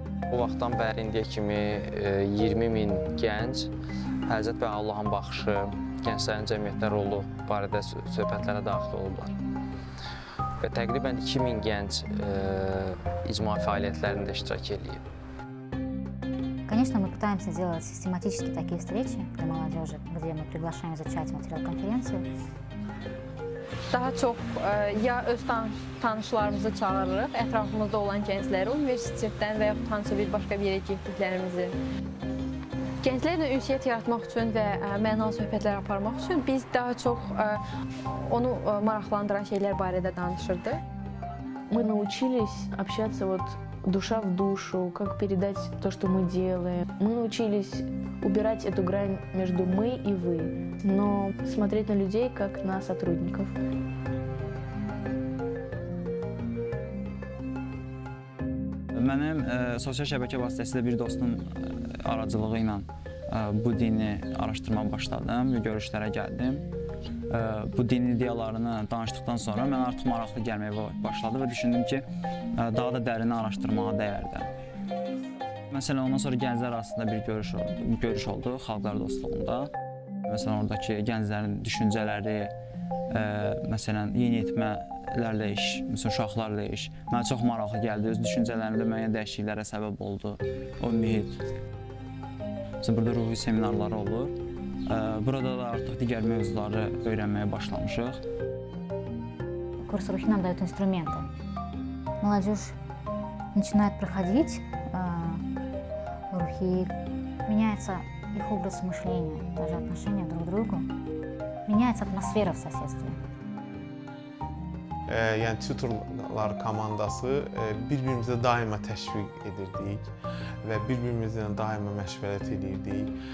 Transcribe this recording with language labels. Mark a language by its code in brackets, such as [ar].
[az] Bu vaxtdan bəri indiyə kimi 20.000 gənc Həzrət və Allahın baxışı, gənclərin cəmiyyətdə rolu barədə söhbətlərə daxil olublar. Və təqribən 2000 gənc icma fəaliyyətlərində iştirak edib. [ru] Конечно, мы пытаемся делать систематически такие встречи для молодежи, где мы приглашаем изучать материал конференции. [az] Daha çox ya öz tanışlarımızı çağırırıq, ətrafımızda olan gəncləri, universitetdən və yaxud hansısa bir başqa bir yerə getdiklərimizi. Gənclərlə ünsiyyət yaratmaq üçün və mənalı söhbətlər aparmaq üçün biz daha çox onu maraqlandıran şeylər barədə danışırdıq. [ru] Мы научились общаться душа в душу, как передать то, что мы делаем. Мы научились убирать эту грань между мы и вы, но смотреть на людей как на сотрудников. [az] Mənim sosial şəbəkə vasitəsilə bir dostum aracılığı ilə bu dini araşdırmağa başladım və görüşlərə gəldim. Bu din ideyalarını danışdıqdan sonra mən artıq maraqlı gəlməyə başladı və düşündüm ki, daha da dərin araşdırmağa dəyərdi. Məsələn, ondan sonra gənclər arasında bir görüş oldu xalqlar dostluğunda. Məsələn, oradakı gənclərin düşüncələri, məsələn, yeniyetmələrlə iş, məsələn, uşaqlarla iş mənə çox maraqlı gəldi. Öz düşüncələrimdə müəyyən dəyişikliklərə səbəb oldu o mühit. Məsələn, burada ruhi seminarları olur. Burada da artıq digər mövzuları öyrənməyə başlamışıq. [ru] Курс рухи нам дают инструменты. Молодежь начинает проходить рухи, меняется их образ мышления, даже отношения друг к другу, меняется атмосфера в соседстве. [az] Yəni tutorlar komandası bir-birimizə daima təşviq edirdik və bir-birimizlə daima məşvərət edirdik.